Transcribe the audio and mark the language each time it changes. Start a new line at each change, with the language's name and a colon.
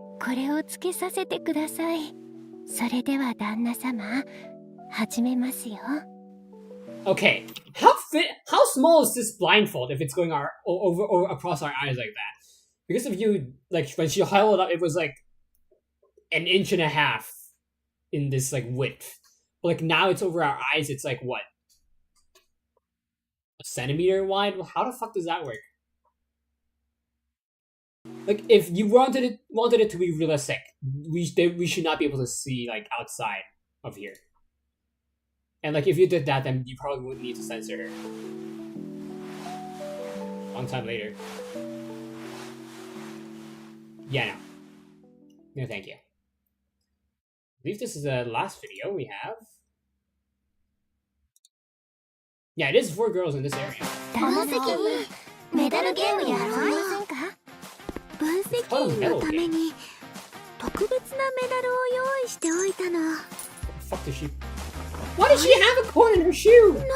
Japanese: これをつけさせてください。それでは旦那様、始めますよ。
English: Okay, how small is this blindfold if it's going over across our eyes like that? Because if you like when she held it up, it was like an inch and a half in this like width. But like now it's over our eyes. It's like what, a centimeter wide? How the fuck does that work? Like if you wanted it to be realistic, we should not be able to see like outside of here. And like if you did that, then you probably wouldn't need to censor her. Long time later. Yeah, no. No, thank you. I believe this is the last video we have. Yeah, it is 4 girls in this area.
Japanese: この席にメダルゲームやりませんか？分析員のために特別なメダルを用意しておいたの。
English: What the fuck does she? Why does she have a coin in her shoe?